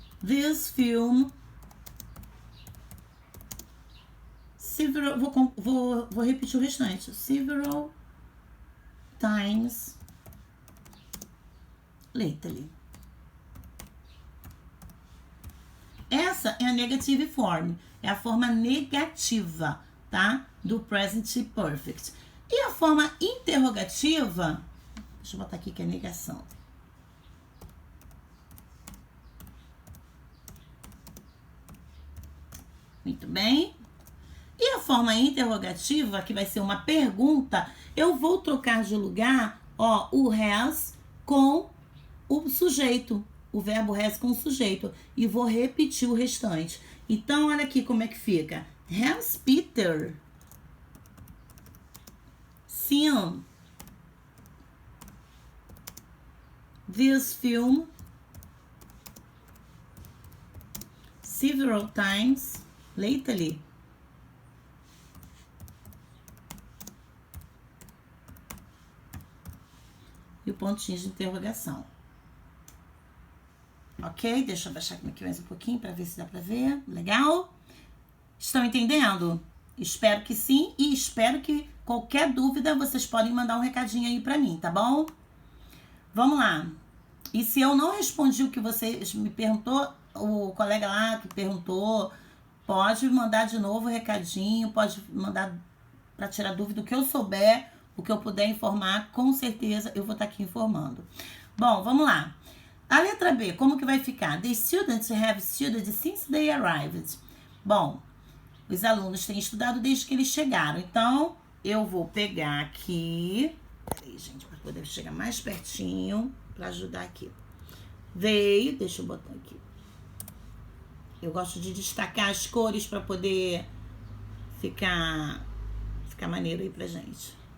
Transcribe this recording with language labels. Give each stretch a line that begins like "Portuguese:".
English: this film several,
Portuguese: vou repetir o restante,
English: several times lately.
Portuguese: Essa é a negative form, é a forma negativa, tá? Do present perfect. E a forma interrogativa, deixa eu botar aqui que é negação. Muito bem. E a forma interrogativa, que vai ser uma pergunta, eu vou trocar de lugar, ó, o has com o sujeito. O verbo has com o sujeito. E vou repetir o restante. Então, olha aqui como é que fica.
English: Has Peter seen this film several times lately?
Portuguese: E o pontinho de interrogação. Ok? Deixa eu baixar aqui mais um pouquinho para ver se dá para ver. Legal? Estão entendendo? Espero que sim. E espero que qualquer dúvida vocês podem mandar um recadinho aí para mim, tá bom? Vamos lá. E se eu não respondi o que vocês me perguntou, o colega lá que perguntou, pode mandar de novo o recadinho, pode mandar para tirar dúvida, o que eu souber, o que eu puder informar, com certeza eu vou estar aqui informando. Bom, vamos lá. A letra B, como que vai ficar?
English: The students have studied since they arrived.
Portuguese: Bom, os alunos têm estudado desde que eles chegaram. Então, eu vou pegar aqui. Peraí, gente, para poder chegar mais pertinho, para ajudar aqui. They, deixa eu botar aqui. Eu gosto de destacar as cores para poder ficar maneiro aí pra gente.